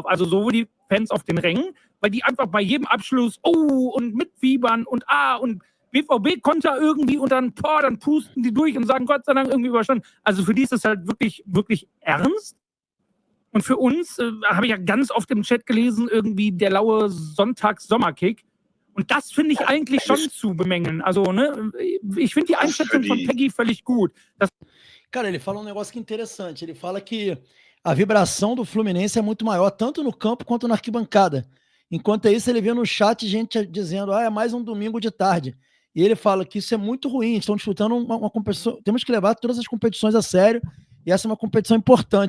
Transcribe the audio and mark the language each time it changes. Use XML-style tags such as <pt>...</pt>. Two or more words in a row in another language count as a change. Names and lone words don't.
<de>Also so wie die Fans auf den Rängen, weil die einfach bei jedem Abschluss und mitfiebern und BVB Konter irgendwie und dann pusten die durch und sagen Gott sei Dank irgendwie überstanden. Also für die ist das halt wirklich, wirklich ernst. Und für uns, habe ich ja ganz oft im Chat gelesen, irgendwie der laue Sonntags-Sommerkick. Und das finde ich eigentlich schon zu bemängeln. Also, ne, ich finde die Einschätzung von Peggy völlig gut.</de> <pt>Cara, ele fala um negócio que é interessante. Ele fala que a vibração do Fluminense é muito maior, tanto no campo quanto na arquibancada. Enquanto isso, ele vê no chat gente dizendo, é mais um domingo de tarde. E ele fala que isso é muito ruim, estão disputando uma competição, temos que levar todas as competições a sério, e essa é uma competição importante.</pt>